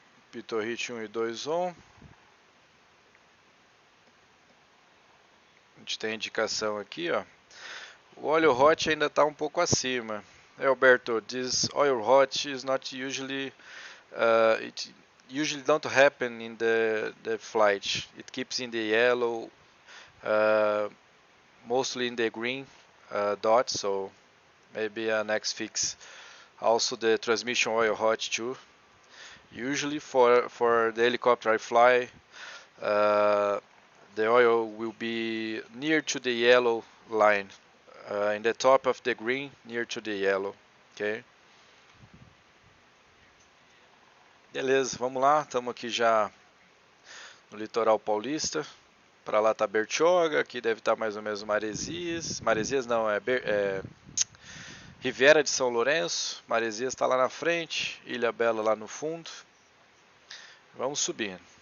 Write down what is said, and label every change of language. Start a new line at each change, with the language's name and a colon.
Portuguese: Pitorrit 1 e 2 on. A gente tem indicação aqui, ó. O óleo hot ainda está um pouco acima.
English: Alberto, this oil hot is not usually it usually don't happen in the flight. It keeps in the yellow, mostly in the green dot. So maybe a next fix. Also the transmission oil hot too. Usually for the helicopter I fly, the oil will be near to the yellow line. In the top of the green, near to the yellow. Ok?
Portuguese: Beleza, vamos lá. Estamos aqui já no litoral paulista. Para lá está Bertioga, aqui deve estar mais ou menos Maresias. Maresias não, Riviera de São Lourenço. Maresias está lá na frente, Ilha Bela lá no fundo. Vamos subindo.